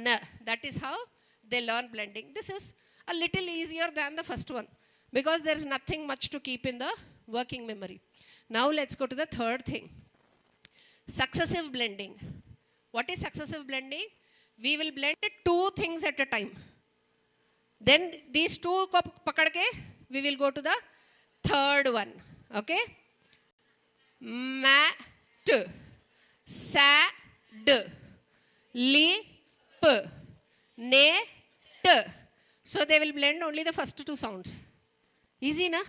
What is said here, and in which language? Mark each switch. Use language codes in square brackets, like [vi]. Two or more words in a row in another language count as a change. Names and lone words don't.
[en] That is how they learn blending. This is a little easier than the first one because there is nothing much to keep in the working memory. Now let's go to the third thing. Successive blending. What is successive blending? We will blend two things at a time. Then these two [hi] को पकड़ के, [en] we will go to the third one. Okay? Mat, sad, lip, net. So they will blend only the first two sounds. Easy, na?